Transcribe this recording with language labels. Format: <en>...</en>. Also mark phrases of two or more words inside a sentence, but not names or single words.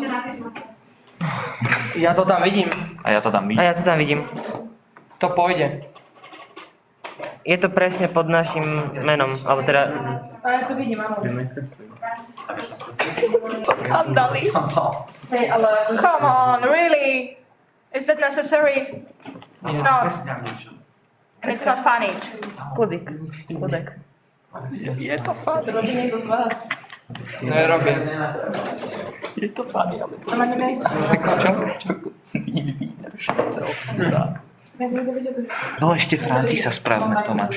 <sk>Ja to tam vidím. A ja to tam vidím. A ja to tam vidím. To pôjde. Je to presne pod našim menom, alebo teda... A ja to vidím, áno. Hey, ale...</sk> <en>Come on, really? Is that necessary? It's not. And it's not funny.</en> <sk>Kudík. To robí niekto z vás. Nerobí. A ma nemáš No ešte Francisa správne, Tomáš.</sk>